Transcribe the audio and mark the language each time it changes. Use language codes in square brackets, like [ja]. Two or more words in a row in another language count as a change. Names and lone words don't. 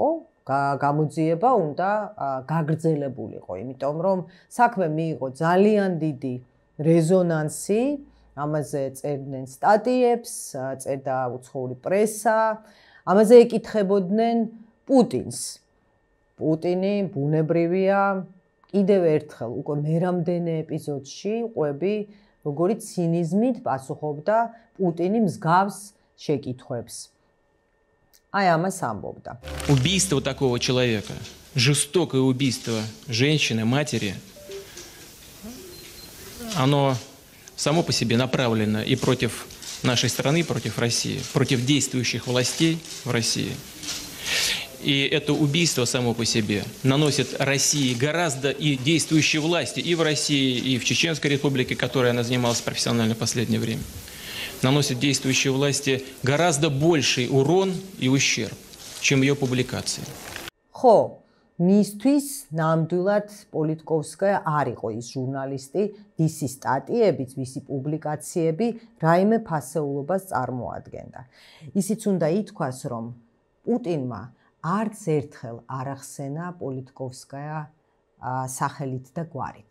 [ka] გამოძიება უნდა გაგრძელებულიყო, იმიტომ რომ საქმე მიიღო ძალიან დიდი რეზონანსი, ამაზე წერდნენ სტატიებს, წერდა უცხოური პრესა, ამაზე ეკითხებოდნენ პუტინს. პუტინი ბუნებრივია კიდევ ერთხელ უკვე მერამდენე ეპიზოდში ყვები, როგორი ცინიზმით პასუხობდა პუტინი მსგავს შეკითხვებს. აი, ამას ამბობდა. [ru] Убийство такого человека, жестокое убийство женщины, матери, оно само по себе направлено и против нашей страны, против России, против действующих властей в России. И это убийство само по себе наносит России гораздо и действующей власти и в России, и в Чеченской республике, которой она занималась профессионально в последнее время, наносит действующей власти гораздо больший урон и ущерб, чем ее публикации. [ka] Ხო, მისთვის ნამდვილად პოლიტკოვსკაია არ იყო ის ჟურნალისტი, ვისი სტატიებიც, ვისი პუბლიკაციები რაიმე ფასეულობას წარმოადგენდა. ისიც უნდა ითქვას, რომ პუტინმა არც ერთხელ არ ახსენა პოლიტკოვსკაია სახელით და გვარით.